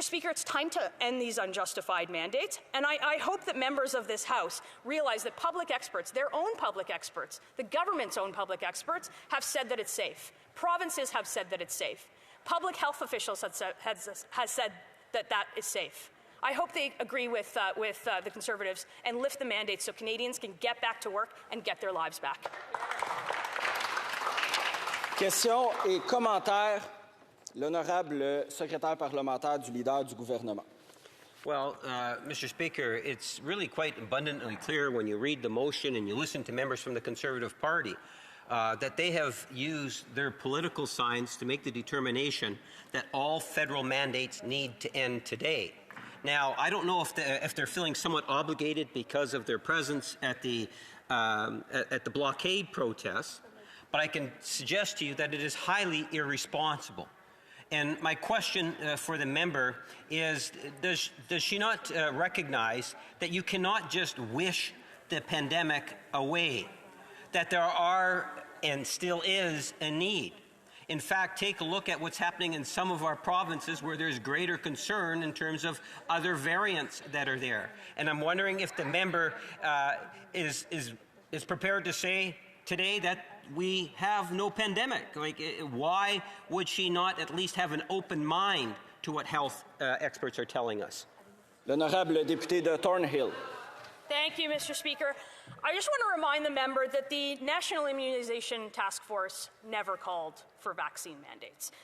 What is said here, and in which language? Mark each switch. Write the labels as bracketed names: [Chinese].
[English] Speaker, it's time to end these unjustified mandates, and I hope that members of this House realize that public experts, their own public experts, the government's own public experts, have said that it's safe. Provinces have said that it's safe. Public health officials have said that that is safe. I hope they agree with the Conservatives and lift the mandates so Canadians can get back to work and get their lives back. [French] Questions et commentaires. L'honorable secrétaire parlementaire du leader du gouvernement. [English] Well, Mr. Speaker, it's really quite abundantly clear when you read the motion and you listen to members from the Conservative Party that they have used their political science to make the determination that all federal mandates need to end today. Now, I don't know if they're feeling somewhat obligated because of their presence at the blockade protests, but I can suggest to you that it is highly irresponsible. And my question for the member is, does she not recognize that you cannot just wish the pandemic away, that there are and still is a need? In fact, take a look at what's happening in some of our provinces where there's greater concern in terms of other variants that are there. And I'm wondering if the member is prepared to say today that we have no pandemic. Like, why would she not at least have an open mind to what health experts are telling us? [French] L'honorable député de Thornhill. [English] Thank you, Mr. Speaker. I just want to remind the member that the National Immunization Task Force never called for vaccine mandates.